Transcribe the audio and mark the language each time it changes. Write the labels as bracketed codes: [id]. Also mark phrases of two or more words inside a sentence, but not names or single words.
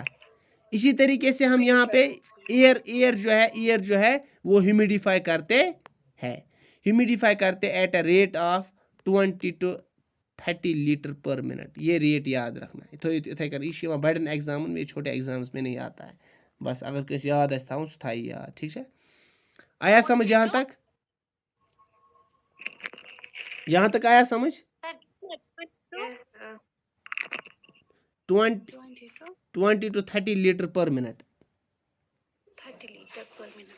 [ur] اسی طریقے سے ہم یہاں پہ ایئر جو ہے وہ ہیومیڈیفائی کرتے ہیں. [en] ہیومیڈیفائی کرتے at a rate of 20 to 30 liter per minute. [ur] یہ ریٹ یاد رکھنا ہے. [ks] اتھے کر [ur] یہ بڑن ایگزامن میں, چھوٹے ایگزامس میں نہیں آتا ہے. [ks] بس اگر کسی یاد آس تھاؤن سہ تھائی یاد. [ur] ٹھیک ہے, [ks] آیا سمجھ یہاں تک؟ [ur] یہاں تک آیا سمجھ؟ [en] 20 to 30 liter per minute. 30 liter per minute.